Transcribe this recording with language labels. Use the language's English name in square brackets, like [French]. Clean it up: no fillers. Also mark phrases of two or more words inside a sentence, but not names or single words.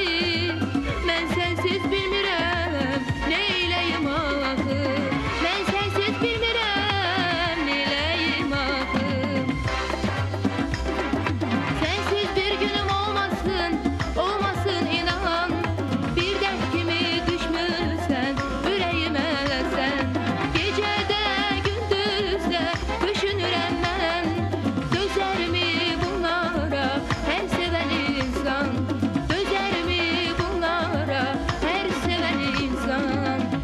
[Turkish] Ben sensiz bilmirəm, neyleyim ahı. Ben sensiz bilmirəm, neyleyim ahı. Sensiz bir günüm olmasın, olmasın inan. [Azerbaijani] Bir dert kimi düşmüşsən ürəyimə sən. Gecədə, gündüzdə düşünürəm mən. Dözərmi bunlara hər sevən insan? Dözərmi bunlara hər sevən insan?